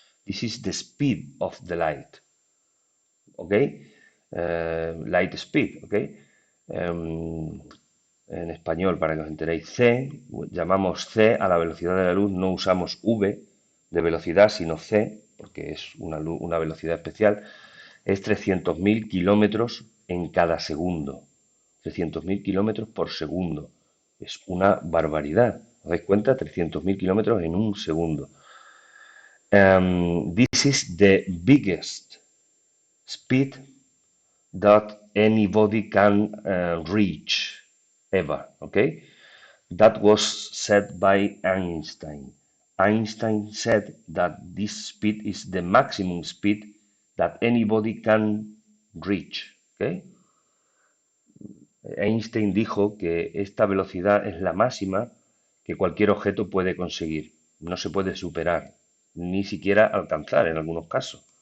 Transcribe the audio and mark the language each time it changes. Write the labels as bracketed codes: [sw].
[en] This is the speed of the light. Okay? Light speed. Okay? [es] En español, para que os enteréis, c, llamamos c a la velocidad de la luz, no usamos v de velocidad, sino c, porque es una velocidad especial, es 300.000 kilómetros en cada segundo. 300.000 kilómetros por segundo. Es una barbaridad. ¿Os dais cuenta? 300.000 kilómetros en un segundo. [en] This is the biggest speed that anybody can reach ever, okay? That was said by Einstein. Einstein said that this speed is the maximum speed that anybody can reach, okay? [es] Einstein dijo que esta velocidad es la máxima que cualquier objeto puede conseguir. No se puede superar, ni siquiera alcanzar en algunos casos.